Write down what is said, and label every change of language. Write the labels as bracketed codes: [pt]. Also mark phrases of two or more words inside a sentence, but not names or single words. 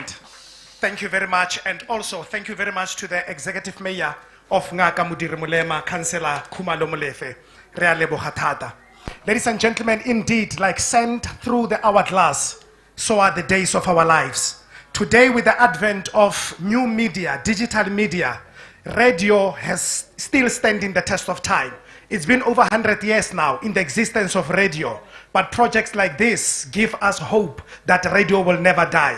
[en] Thank you very much. And also, thank you very much to the Executive Mayor of Ngaka Mudiri Mulema, Councillor Khumalo Molefe. [tn] Re a leboga thata. [en] Ladies and gentlemen, indeed, like sand through the hourglass, so are the days of our lives. Today, with the advent of new media, digital media, radio has still standing the test of time. It's been over 100 years now in the existence of radio, but projects like this give us hope that radio will never die.